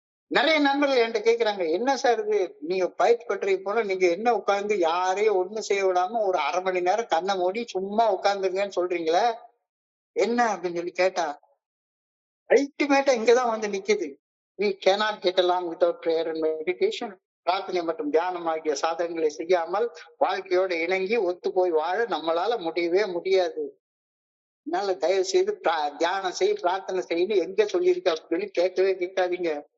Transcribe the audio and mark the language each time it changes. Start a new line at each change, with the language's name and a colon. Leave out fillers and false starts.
Tamil: நிறைய நண்பர்கள் என்கிட்ட கேக்குறாங்க, என்ன சார் இது, நீங்க பயிற்சி பற்றி போல நீங்க என்ன உட்கார்ந்து யாரையும் ஒண்ணு செய்ய விடாம ஒரு 1/2 மணி நேரம் கண்ணை மூடி சும்மா உட்கார்ந்துருங்கன்னு சொல்றீங்களே, என்ன அப்படின்னு சொல்லி கேட்டா அல்டிமேட்டா இங்கதான் வந்து நிக்குது.
English: We cannot get along without prayer and meditation.
Tamil: பிரார்த்தனை மற்றும் தியானம் ஆகிய சாதனைகளை செய்யாமல் வாழ்க்கையோட இணங்கி ஒத்து போய் வாழ நம்மளால முடியவே முடியாது. அதனால தயவு செய்து தியானம் செய், பிரார்த்தனை செய்து எங்க சொல்லியிருக்க அப்படின்னு சொல்லி கேட்கவே கேட்காதீங்க.